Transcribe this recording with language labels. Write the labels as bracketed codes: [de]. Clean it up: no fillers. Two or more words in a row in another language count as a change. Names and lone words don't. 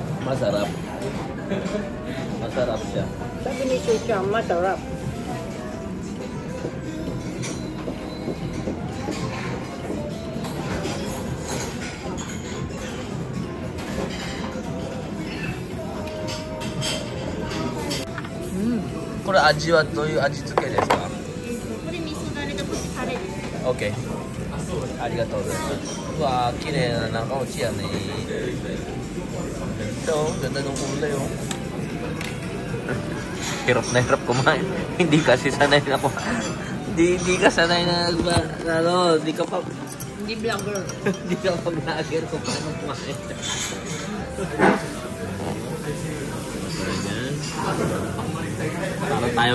[tl] Masarap. Masarap siya. Sabi ni Chucha, masarap. [ja] これ味はどういう味付けですか? これ味噌だれとタレです。 OK。ありがとうございます。うわー、綺麗な中落ちやね。 [tl] Ito, ganda ng kulay oh. Hirap na hirap kumain. Hindi kasi sanay na Hindi ka sanay na hindi ka pa Hindi vlogger. hindi ka pa vlogger kung paano kumain. Ano tayo?